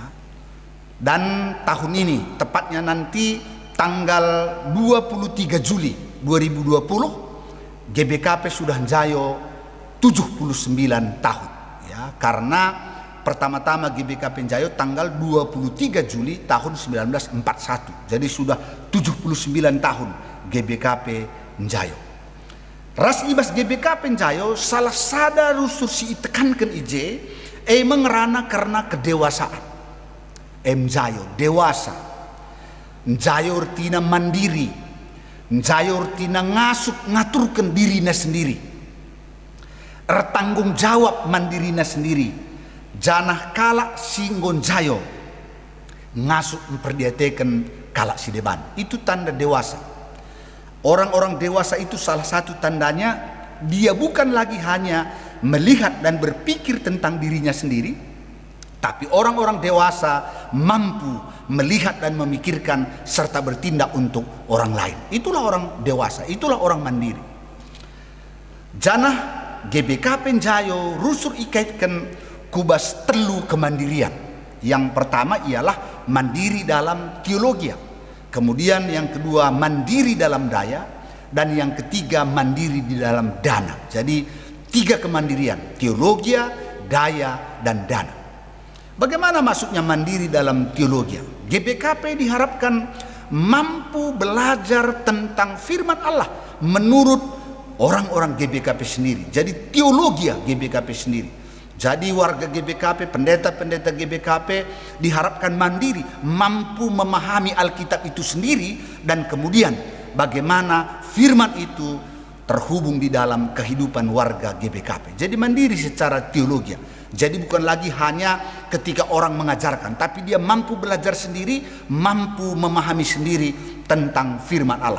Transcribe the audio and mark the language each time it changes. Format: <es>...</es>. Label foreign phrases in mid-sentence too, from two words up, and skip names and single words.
<id>Dan tahun ini, tepatnya nanti tanggal 23 Juli 2020, GBKP sudah Njayo 79 tahun ya. Karena pertama-tama GBKP Njayo tanggal 23 Juli tahun 1941. Jadi sudah 79 tahun GBKP Njayo.</id> <btx>Ras ibas GBKP Njayo salah sada rusursi itekankan ije mengerana</btx> <id>karena kedewasaan. Njayo dewasa. Njayo artinya mandiri.</id> <btx>Njayo artinya ngaturkan dirina sendiri. Ertanggung jawab mandirina sendiri. Janah kalak singgon Njayo ngasuk memperdiatekan kalak si deban.</btx> <id>Itu tanda dewasa. Orang-orang dewasa itu salah satu tandanya dia bukan lagi hanya melihat dan berpikir tentang dirinya sendiri, tapi orang-orang dewasa mampu melihat dan memikirkan serta bertindak untuk orang lain. Itulah orang dewasa, itulah orang mandiri.</id> <btx>Janah GBKP Jayo rusur ikaitkan kubas telu kemandirian.</btx> <id>Yang pertama ialah mandiri dalam teologi. Kemudian yang kedua mandiri dalam daya, dan yang ketiga mandiri di dalam dana. Jadi 3 kemandirian, teologi, daya, dan dana. Bagaimana maksudnya mandiri dalam teologi? GBKP diharapkan mampu belajar tentang firman Allah menurut orang-orang GBKP sendiri. Jadi teologi GBKP sendiri. Jadi warga GBKP, pendeta-pendeta GBKP diharapkan mandiri, mampu memahami Alkitab itu sendiri, dan kemudian bagaimana firman itu terhubung di dalam kehidupan warga GBKP. Jadi mandiri secara teologi. Jadi bukan lagi hanya ketika orang mengajarkan, tapi dia mampu belajar sendiri, mampu memahami sendiri tentang firman Allah.</id>